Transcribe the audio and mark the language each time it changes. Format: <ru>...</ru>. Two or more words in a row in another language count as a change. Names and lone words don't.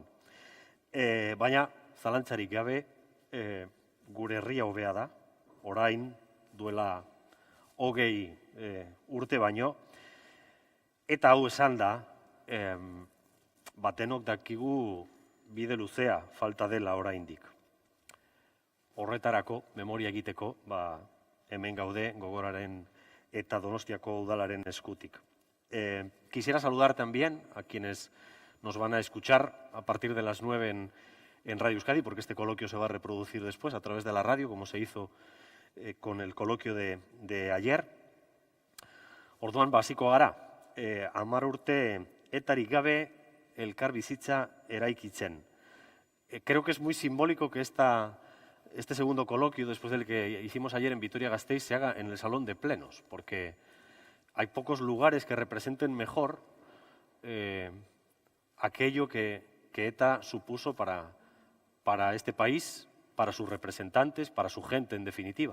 <eu>Baina, zalantzarik gabe, gure herria hobea da, orain duela 20 urte baino, eta hau esan da, batenok dakigu bide luzea falta dela oraindik. Horretarako, memoria egiteko, hemen gaude Gogoraren eta Donostiako udalaren eskutik.</eu> <es>Quisiera saludar también a quienes nos van a escuchar a partir de las 9 en Radio Euskadi, porque este coloquio se va a reproducir después a través de la radio, como se hizo con el coloquio de ayer.</es> <eu>Orduan, hasiko gara, 10 urte etarik gabe elkarbizitza eraikitzen.</eu> <es>Creo que es muy simbólico que este segundo coloquio, después del que hicimos ayer en Vitoria-Gasteiz, se haga en el Salón de Plenos, porque hay pocos lugares que representen mejor aquello que ETA supuso para este país, para sus representantes, para su gente en definitiva.</es>